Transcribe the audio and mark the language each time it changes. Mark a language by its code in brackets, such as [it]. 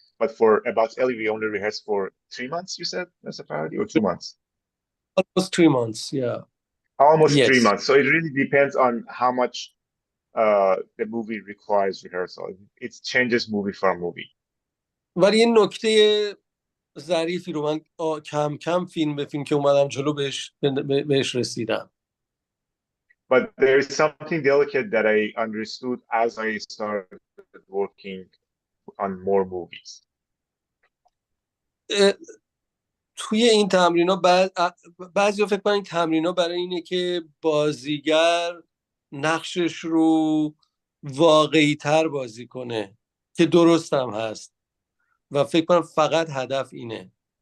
[en] But for About Ellie, we only rehearsed for 3 months, you said, Asghar Farhadi, or 2 months? Almost 3 months, yeah. Almost yes. 3 months. So it really depends on how much the movie requires rehearsal. It changes movie from movie. [fa] ولی این نکته ظریفی رو من کم کم فیلم به فیلم که اومدم جلو بهش رسیدم. [en] But there is something delicate that I understood as I started working on more movies. [fa] توی این تمرینا بعضی فکر کنن این تمرینا برای اینه که بازیگر نقشش رو واقعی تر بازی کنه، که درست هم هست و فکر کنم فقط هدف اینه.